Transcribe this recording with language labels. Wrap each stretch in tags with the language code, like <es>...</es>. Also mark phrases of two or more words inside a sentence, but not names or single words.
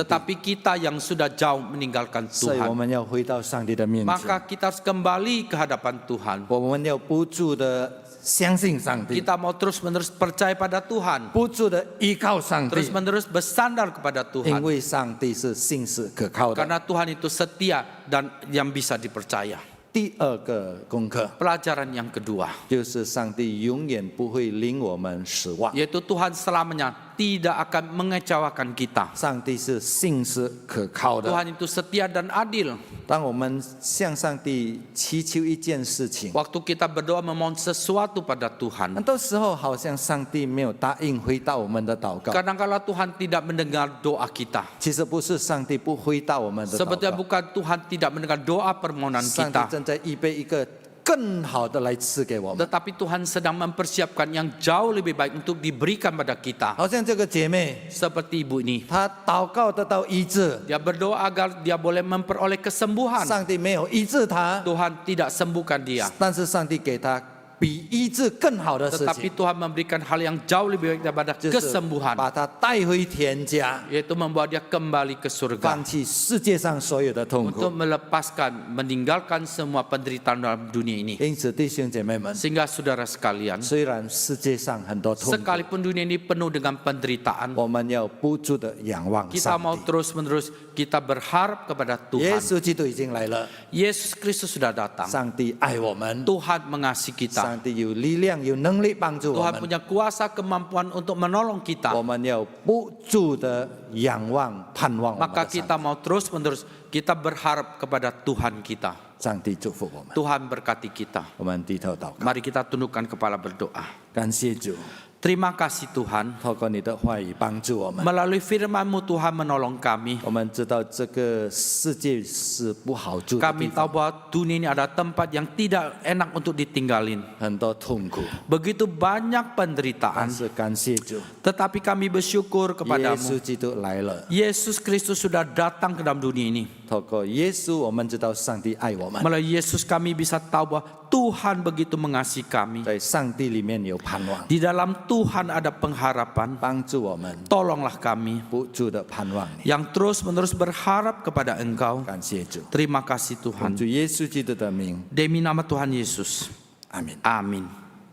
<id>tetapi kita yang sudah jauh meninggalkan</id> <zh>所以我</zh> <id>Tuhan.</id> <zh>们要回到上帝的面前，</zh> <id>Maka kita harus kembali ke hadapan Tuhan.</id> <zh>我们要不住的相信上帝，</zh> <id>Kita mau terus-menerus percaya pada Tuhan,</id> <zh>不住的依靠上帝，</zh> <id>terus-menerus bersandar kepada</id> <zh>因</zh> <id>Tuhan.</id> <zh>为上帝是信实可靠的。</zh> <id>Karena Tuhan itu setia dan yang bisa dipercaya.</id> <zh>第二个功课</zh> <id>Pelajaran yang kedua,</id> <zh>就是上帝永远不会令我们失望，</zh> <id>yaitu Tuhan selamanya tidak akan mengecewakan kita.</id> <zh>上帝是信实可靠的。</zh> <id>Tuhan itu setia dan adil.</id> <zh>当我们向上帝祈求一件事情，</zh> <id>Waktu kita berdoa memohon sesuatu pada</id> <zh>很</zh> <id>Tuhan,</id> <zh>多时候好像上帝没有答应回答我们的祷告。</zh> <id>kadang-kala Tuhan tidak mendengar doa kita.</id> <zh>其实不是上帝不回答我们的祷</zh> <id>Sebetulnya</id> <zh>告，</zh> <id>bukan Tuhan tidak mendengar doa permohonan</id> <zh>上帝</zh> <id>kita,</id> <zh>正在预备一个更好的来赐给我们。</zh> <id>tetapi Tuhan sedang mempersiapkan yang jauh lebih baik untuk diberikan pada kita.</id> <zh>好像这个姐妹，</zh> <id>Seperti ibu ini,</id> <zh>她祷告得到医治，</zh> <id>dia berdoa agar dia boleh memperoleh kesembuhan.</id> <zh>上帝没有医治她，</zh> <id>Tuhan tidak sembuhkan dia,</id> <zh>但是上帝给她比医治更好的事</zh> <id>tetapi</id> <zh>情，</zh> <id>Tuhan memberikan hal yang jauh lebih baik daripada</id> <zh>就是</zh> <id>kesembuhan,</id> <zh>把她带回天家，</zh> <id>yaitu membawa dia kembali ke surga</id> <zh>放弃世界上所有的痛</zh> <id>untuk</id> <zh>苦。</zh> <id>melepaskan, meninggalkan semua penderitaan dalam dunia ini.</id> <zh>因此，弟兄姐妹们，</zh> <id>Sehingga saudara sekalian,</id> <zh>虽然世界上很多痛苦，</zh> <id>sekalipun dunia ini penuh dengan penderitaan,</id> <zh>我们要不住的仰望</zh> <id>kita</id> <zh>上</zh> <id>mau</id> <zh>帝。</zh> <id>terus-menerus kita berharap kepada</id> <zh>耶</zh> <id>Tuhan.</id> <zh>稣基督已经来了，</zh> <id>Yesus Kristus sudah datang.</id> <zh>上帝爱我们，</zh> <id>Tuhan mengasihi kita.</id> <zh>上帝有力量、有能力帮助我</zh> <id>Tuhan</id> <zh>们。</zh> <id>punya kuasa kemampuan untuk menolong</id> <zh>我</zh> <id>kita.</id> <zh>们要不住的仰望、盼望我们</zh> <id>Maka</id> <zh>的上</zh> <id>kita mau terus-menerus kita berharap kepada Tuhan kita.</id> <zh>上帝祝福我们。</zh> <id>Tuhan berkati kita.</id> <zh>我们低头祷告，</zh> <id>Mari kita tundukkan kepala berdoa.</id> <zh>感谢主，</zh> <id>Terima kasih Tuhan.</id> <zh>透过你的话语帮助我们。</zh> <id>Melalui firman-Mu Tuhan menolong kami.</id> <zh>我们知道这个世界是不好住的</zh> <id>Kami</id> <zh>地</zh> <id>tahu</id> <zh>方，</zh> <id>bahwa dunia ini ada tempat yang tidak enak untuk ditinggalin.</id> <zh>很多痛苦，</zh> <id>Begitu banyak</id> <zh>但</zh> <id>penderitaan.</id> <zh>是感谢主，</zh> <id>Tetapi kami bersyukur</id> <zh>耶</zh> <id>kepadamu.</id> <zh>稣基督来了。</zh> <id>Yesus Kristus sudah datang ke dalam dunia ini.</id> <zh>透过耶稣，我们知道上帝爱我们，</zh> <id>Melalui Yesus kami bisa tahu bahwa Tuhan begitu mengasihi kami.</id> <zh>在上帝里面有盼望，</zh> <id>Di dalam Tuhan ada pengharapan.</id> <zh>帮助我们</zh> <id>Tolonglah kami</id> <zh>不住的盼望你。</zh> <id>yang terus-menerus berharap kepada Engkau.</id> <zh>感谢主，</zh> <id>Terima kasih Tuhan.</id> <zh>主耶稣基督的名，</zh> <id>Demi nama Tuhan Yesus.</id> <zh>阿门。</zh> <id>Amin.</id>